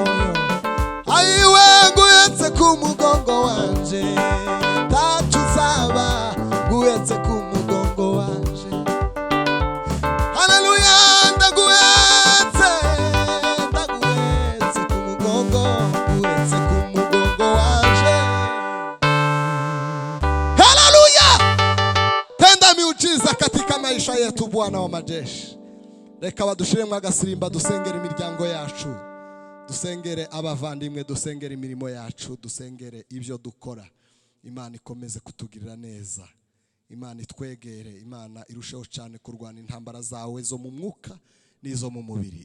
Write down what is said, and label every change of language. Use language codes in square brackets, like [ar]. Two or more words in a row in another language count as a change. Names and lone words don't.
[rw] Ayiwe guhetse ku mugongo wanje, ntacyo uzaba guhetse ku mugongo wanje. Haleluya. Ndaguhetse ku mugongo, guhetse ku mugongo wanje. Haleluya. [sw] Tenda miujiza katika maisha yetu Bwana wa majeshi. [rw] Reka badushiremo agasirimba dusengera imiryango yacu, dusengere abavandimwe, dusengere imirimo yacu, dusengere ibyo dukora. Imana ikomeze kutugirira neza, Imana itwegere, Imana irusheho cyane kurwana intambara zawe zo mu mwuka n'izo mu mubiri.